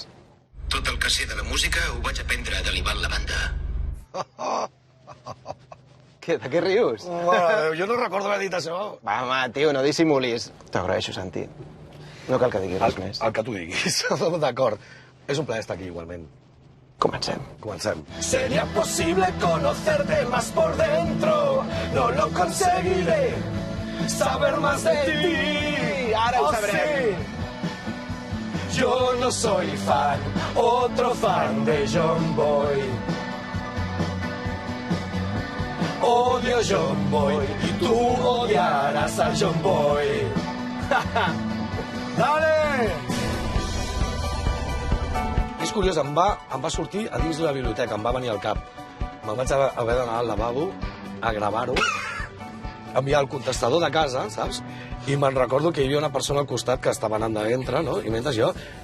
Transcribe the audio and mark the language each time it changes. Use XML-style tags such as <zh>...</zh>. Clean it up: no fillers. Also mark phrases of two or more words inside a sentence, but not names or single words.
<ca>Tot el que sé de la música ho vaig aprendre de l'Ivan la banda. Què, de què rius? Mare, jo no recordo haver dit això. Va, home, tio, no dissimulis. T'agraeixo, Santi. No cal que diguis res més. El que tu diguis. D'acord. És un plaer estar aquí, igualment. Comencem. Comencem.</ca> <es>Sería posible conocerte más por dentro. No lo conseguiré. Saber más de ti.</es> <ca>Ahora ho sabrem.</ca> <es>Sí. Yo no soy fan, otro fan de John Boy. Odio John Boy y tú odiarás a John Boy. ¡Dale!</es> <ca>És curiós, em va sortir a dins de la biblioteca, em va venir al cap. Me'n vaig haver d'anar al lavabo a gravar-ho, enviar el contestador de casa, saps? I me'n recordo que hi havia una persona al costat que estava anant de ventre, no? I mentre jo...</ca>